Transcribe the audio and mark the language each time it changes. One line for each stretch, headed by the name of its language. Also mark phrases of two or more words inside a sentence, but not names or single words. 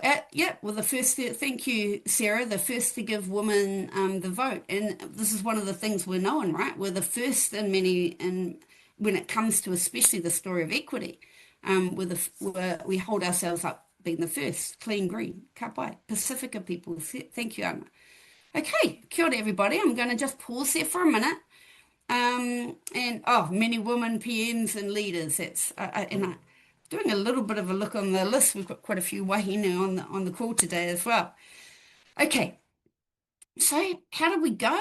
English: Yep, well, the first, thank you, Sarah, the first to give women the vote. And this is one of the things we're known, right? We're the first in many, and when it comes to especially the story of equity, we hold ourselves up being the first, clean green, kapai, Pasifika people. Thank you, Anna. Okay,
Māori: kia ora
English: everybody. I'm going to just pause there for a minute. Many women PMs and leaders. That's doing a little bit of a look on the list. We've got quite a few wahine on the call today as well. Okay, so how did we go?